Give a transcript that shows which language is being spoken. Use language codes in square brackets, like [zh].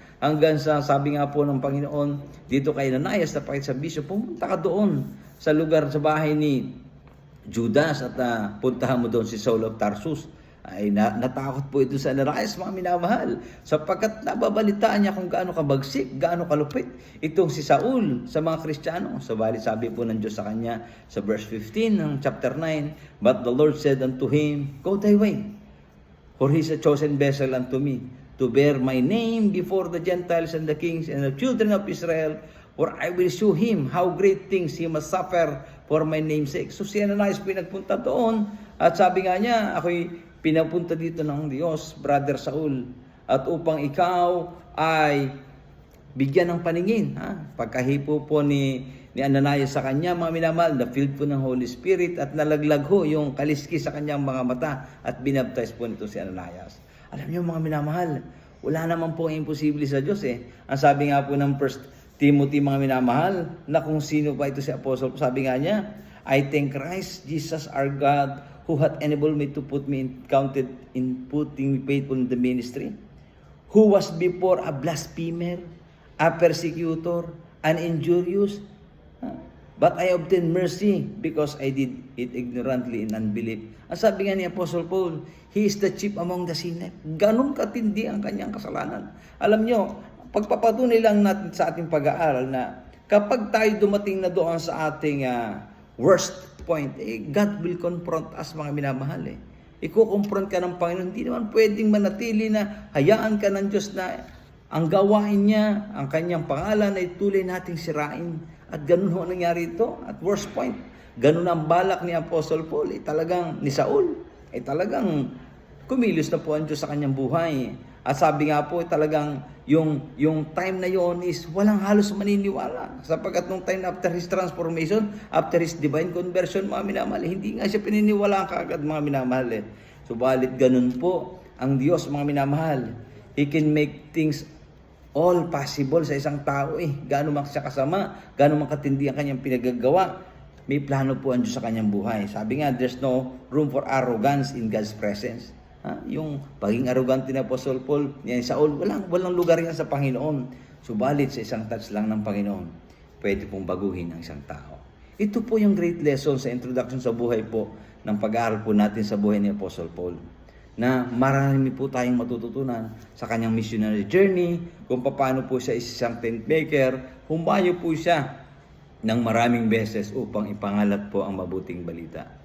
[tl] Hanggang sa sabi nga po ng Panginoon, dito kay Ananias, napakit sa bisyo, pumunta ka doon sa lugar, sa bahay ni Judas at puntahan mo doon si Saul of Tarsus. ay natakot po ito si Ananias, mga minamahal, sapagkat nababalitaan niya kung gaano kabagsik, gaano kalupit itong si Saul sa mga Kristiyano. Subalit sabi po ng Diyos sa kanya sa verse 15 ng chapter 9, [en] "But the Lord said unto him, Go thy way, for he is a chosen vessel unto me, to bear my name before the Gentiles and the kings and the children of Israel, for I will show him how great things he must suffer for my name's sake." [tl] So si Ananias pinagpunta doon, at sabi nga niya, ako'y pinapunta dito ng Diyos, Brother Saul, at upang ikaw ay bigyan ng paningin. Pagkahipo po ni Ananias sa kanya, mga minamahal, na-filled po ng Holy Spirit at nalaglag ho yung kaliski sa kanyang mga mata at binaptize po nito si Ananias. Alam niyo mga minamahal, wala naman po imposible sa Diyos eh. Ang sabi nga po ng 1 Timothy, mga minamahal, na kung sino pa ito si Apostle, sabi nga niya, [en] "I thank Christ Jesus our God, who hath enabled me to put me counted in putting me faithful in the ministry, who was before a blasphemer, a persecutor, an injurious, but I obtained mercy because I did it ignorantly in unbelief." [tl] Ang sabi nga ni [en] Apostle Paul, he is the chief among the sinners. [tl] Ganun katindi ang kanyang kasalanan. Alam nyo, pagpapatunay lang natin sa ating pag-aaral na kapag tayo dumating na doon sa ating worst point, [en] God will confront us, [tl] mga minamahal. Iko-confront ka ng Panginoon. Hindi naman pwedeng manatili na hayaan ka ng Diyos na ang gawain niya, ang kanyang pangalan ay tuloy nating sirain. At ganun ho nangyari ito. At worst point, ganun ang balak ni Apostle Paul. Talagang ni Saul, talagang kumilos na po ang Diyos sa kanyang buhay. At sabi nga po, talagang yung time na yon is walang halos maniniwala. Sapagkat nung time [en] after his transformation, after his divine conversion, [tl] mga minamahal, hindi nga siya pininiwala kaagad, mga minamahal. Subalit ganun po ang Diyos, mga minamahal. [en] He can make things all possible [tl] sa isang tao. Gaano man siya kasama, gaano man katindi ang kanyang pinagagawa, may plano po ang Diyos sa kanyang buhay. Sabi nga, [en] there's no room for arrogance in God's presence. [tl] Yung pagiging arrogante ni Apostle Paul, ni Saul, walang lugar yan sa Panginoon. Subalit sa isang touch lang ng Panginoon, pwede pong baguhin ang isang tao. Ito po yung great lesson sa introduction sa buhay po ng pag-aaral po natin sa buhay ni Apostle Paul. Na marami po tayong matututunan sa kanyang missionary journey, kung paano po siya isang tent maker, humayo po siya ng maraming beses upang ipangalat po ang mabuting balita.